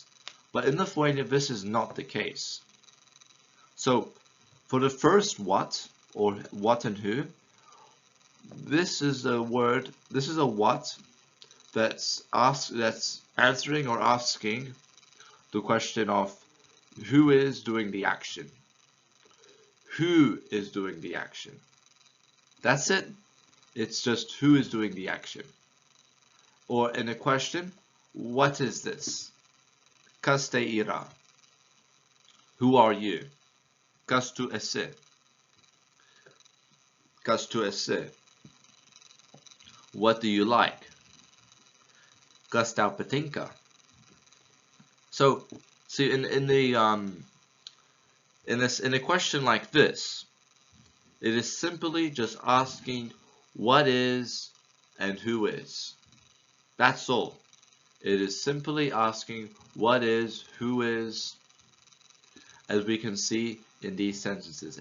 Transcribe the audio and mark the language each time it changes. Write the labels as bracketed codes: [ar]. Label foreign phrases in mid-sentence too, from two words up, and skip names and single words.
[en] But in Lithuanian, this is not the case. So for the first what, or what and who, this is a word, this is a what that's answering or asking the question of who is doing the action. Who is doing the action? That's it. It's just who is doing the action. Or in a question, what is this? [lt] Kas te yra? [en] Who are you? [lt] Kas tu esi? Kas tu esi? [en] What do you like? [lt] Kas tau patinka? [en] So, see, in a question like this, it is simply just asking what is and who is. That's all. It is simply asking what is, who is, as we can see in these sentences.